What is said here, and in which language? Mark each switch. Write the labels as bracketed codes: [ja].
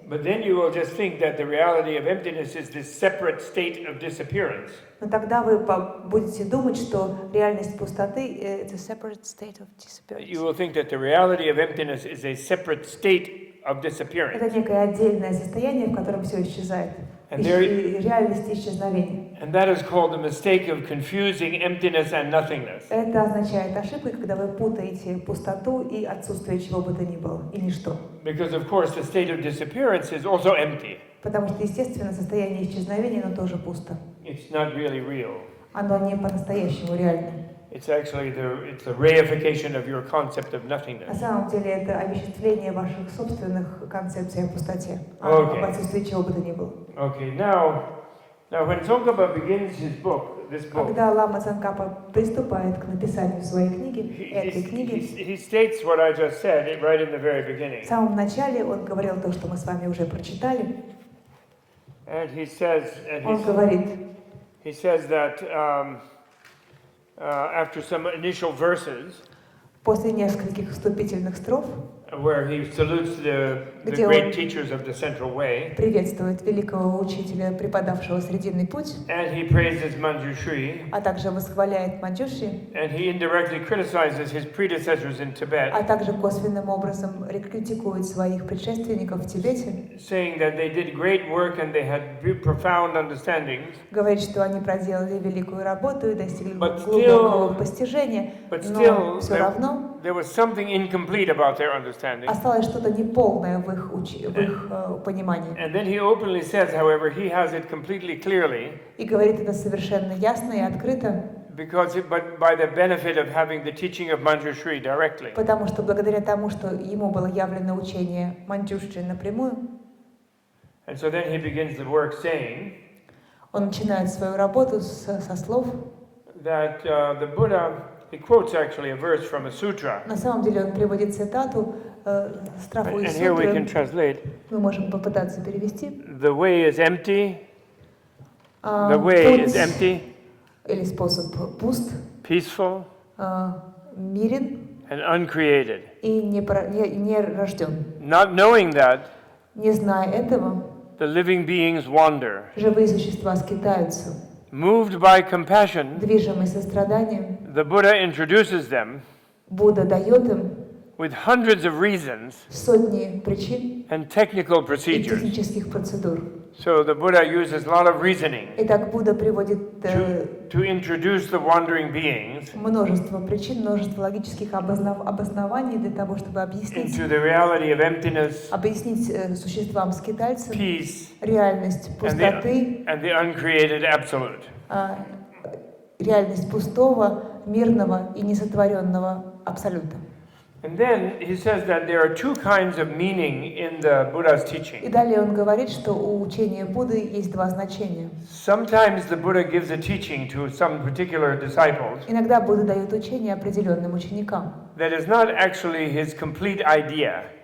[en] But then you will just think that the reality of emptiness is this separate state of disappearance. [ru] Но тогда вы будете думать, что реальность пустоты — это [en] separate state of disappearance. You will think that the reality of emptiness is a separate state of disappearance. [ru] Это некое отдельное состояние, в котором все исчезает. Реальность исчезновения. [en] And that is called the mistake of confusing emptiness and nothingness. [ru] Это означает ошибку, когда вы путаете пустоту и отсутствие чего бы то ни было, и ничто. [en] Because of course the state of disappearance is also empty. [ru] Потому что, естественно, состояние исчезновения, оно тоже пусто. [en] It's not really real. [ru] Оно не по-настоящему реально. [en] It's actually the reification of your concept of nothingness. [ru] На самом деле это овеществление ваших собственных концепций о пустоте, об отсутствии чего бы то ни было. [en] Okay, now when Tsongkhapa begins this book, [ru] когда лама Цонкапа приступает к написанию своей книги, этой книги, [en] he states what I just said right in the very beginning. [ru] В самом начале он говорил то, что мы с вами уже прочитали. [en] And he says, [ru] он говорит, [en] he says that after some initial verses, [ru] после нескольких вступительных строф, [en] where he salutes the great teachers of the Central Way, [ru] приветствует великого учителя, преподавшего Срединный путь, [en] and he praises Manjushri, [ru] а также восхваляет Манджушри, [en] and he indirectly criticizes his predecessors in Tibet, [ru] а также косвенным образом критикует своих предшественников в Тибете, [en] saying that they did great work and they had profound understandings, [ru] говорит, что они проделали великую работу и достигли глубокого постижения, но все равно [en] there was something incomplete about their understanding. [ru] Осталось что-то неполное в их понимании. [en] And then he openly says, however, he has it completely clearly. [ru] И говорит это совершенно ясно и открыто. [en] But by the benefit of having the teaching of Manjushri directly. [ru] Потому что благодаря тому, что ему было явлено учение Манджушри напрямую. [en] And so then he begins the work saying. [ru] Он начинает свою работу со слов. [en] That the Buddha. He quotes actually a verse from a sutra. [ru] На самом деле он приводит цитату строфу из сутры. [en] And here we can translate. [ru] Мы можем попытаться перевести. [en] The way is empty. The way is empty. [ru] Или способ пуст. [en] Peaceful. [ru] Мирен. [en] And uncreated. [ru] И не рожден. [en] Not knowing that. [ru] Не зная этого. [en] The living beings wander. [ru] Живые существа скитаются. [en] Moved by compassion, [ru] движимый состраданием, [en] the Buddha introduces them [ru] Будда дает им [en] with hundreds of reasons [ru] сотни причин [en] and technical [ru] и [en] procedures. [ru] технических процедур. [en] So the Buddha uses a lot of reasoning [ru] Итак, Будда приводит [en] to introduce the wandering beings [ru] множество причин, множество логических обоснований для того, чтобы объяснить, [en] into the reality of emptiness, [ru] объяснить существам скитальцам [en] peace, [ru] реальность пустоты, [en] and the uncreated absolute. [ru] Реальность пустого, мирного и несотворенного абсолюта. [en] And then he says that there are two kinds of meaning in the Buddha's teaching. [ru] И далее он говорит, что у учения Будды есть два значения. [en] Sometimes the Buddha gives a teaching to some particular disciples. [ru] Иногда Будда дает учение определенным ученикам. [en] That is not actually his complete idea.